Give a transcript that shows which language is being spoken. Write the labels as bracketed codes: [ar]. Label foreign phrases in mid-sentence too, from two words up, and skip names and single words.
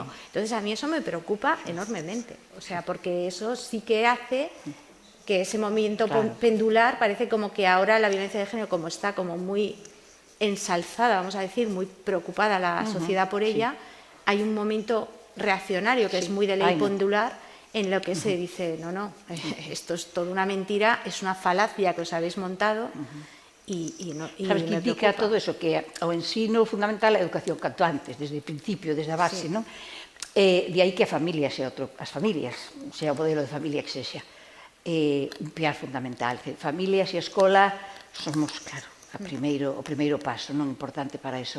[es] Entonces, a mí eso me preocupa enormemente, o sea, porque eso sí que hace que ese movimiento pendular parece como que ahora la violencia de género, como está como muy ensalzada, vamos a decir, muy preocupada la sociedad por ella, hay un momento reaccionario que es muy de ley pendular en lo que se dice, no, esto es toda una mentira, es una falacia que os habéis montado y Sabes que me indica preocupa. [gl] todo eso, que o ensino fundamental a educación canto antes, desde o principio, desde a base, non? De aí que a familia sea as familias, sea o modelo de familia que sexa. Un piar fundamental. Familias e escola somos, claro, o primeiro paso, non importante para eso.